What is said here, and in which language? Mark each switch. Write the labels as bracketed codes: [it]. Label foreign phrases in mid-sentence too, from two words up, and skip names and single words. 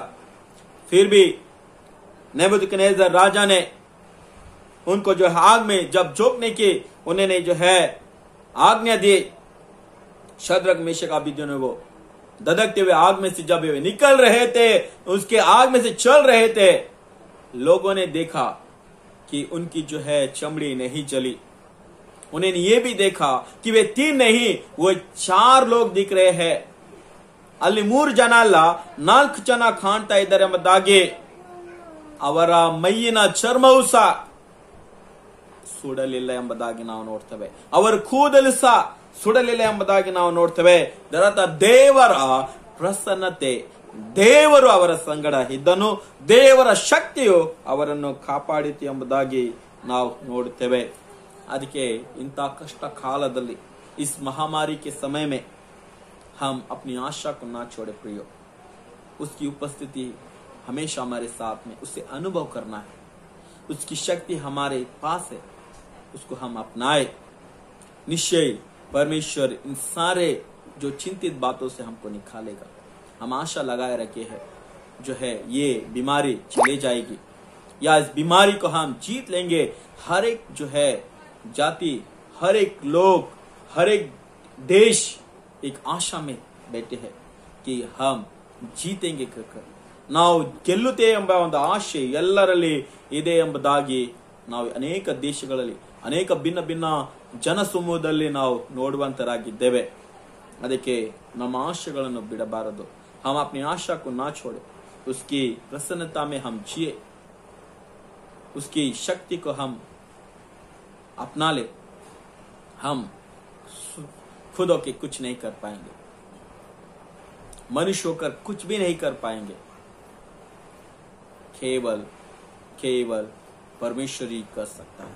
[hi] फिर भी नेबूकदनेस्सर राजा ने उनको जो है आग में जब झोंकने की उन्होंने जो है आज्ञा दी, शद्रक, मेशक, अबेदनगो धधकते हुए आग में से जब वे निकल रहे थे, उसके आग में से चल रहे थे, लोगों ने देखा कि उनकी जो है चमड़ी नहीं जली। उन्होंने ये भी देखा कि वे 3 नहीं, वो 4 लोग दिख रहे हैं। [kn] ಅಲ್ಲಿ 3 ಜನ ಅಲ್ಲ, 4 ಜನ ಕಾಣ್ತಾ ಇದ್ದಾರೆ ಎಂಬುದಾಗಿ ಅವರ ಮೈಯಿನ ಚರ್ಮವು ಸಹ ಸುಡಲಿಲ್ಲ ಎಂಬುದಾಗಿ ನಾವು ನೋಡ್ತೇವೆ, ಅವರ ಕೂದಲು ಸಹ ಸುಡಲಿಲ್ಲ ಎಂಬುದಾಗಿ ನಾವು ನೋಡ್ತೇವೆ। ಇದರರ್ಥ ದೇವರ ಪ್ರಸನ್ನತೆ, ದೇವರು ಅವರ ಸಂಗಡ ಇದ್ದನು, ದೇವರ ಶಕ್ತಿಯು ಅವರನ್ನು ಕಾಪಾಡಿತು ಎಂಬುದಾಗಿ ನಾವು ನೋಡುತ್ತೇವೆ। ಅದಕ್ಕೆ ಇಂಥ कष्ट कालದಲ್ಲಿ, [hi] इस महामारी के समय में हम अपनी आशा को ना छोड़े प्रियो। उसकी उपस्थिति हमेशा हमारे साथ में, उसे अनुभव करना है, उसकी शक्ति हमारे पास है, उसको हम अपनाए। निश्चय परमेश्वर इन सारे जो चिंतित बातों से हमको निकालेगा। हम आशा लगाए रखे हैं, जो है ये बीमारी चले जाएगी, या इस बीमारी को हम जीत लेंगे। हर एक जो है जाति, हर एक लोग, हर एक देश एक आशा में बैठे हैं कि हम जीतेंगे कर, [kn] ನಾವು ಗೆಲ್ಲುತ್ತೇವೆ ಎಂಬ ಒಂದು ಆಶೆ ಎಲ್ಲರಲ್ಲಿ ಇದೆ ಎಂಬುದಾಗಿ ನಾವು ಅನೇಕ ದೇಶಗಳಲ್ಲಿ, ಅನೇಕ ಭಿನ್ನ ಭಿನ್ನ ಜನಸಮೂಹದಲ್ಲಿ ನಾವು ನೋಡುವಂತರಾಗಿದ್ದೇವೆ। ಅದಕ್ಕೆ ನಮ್ಮ ಆಶೆಗಳನ್ನು ಬಿಡಬಾರದು। [hi] हम अपनी आशा को ना छोड़े, उसकी प्रसन्नता में हम जिए, उसकी शक्ति को हम अपना ले। हम खुद होकर कुछ नहीं कर पाएंगे, मनुष्य होकर कुछ भी नहीं कर पाएंगे, केवल केवल परमेश्वर ही कर सकता है।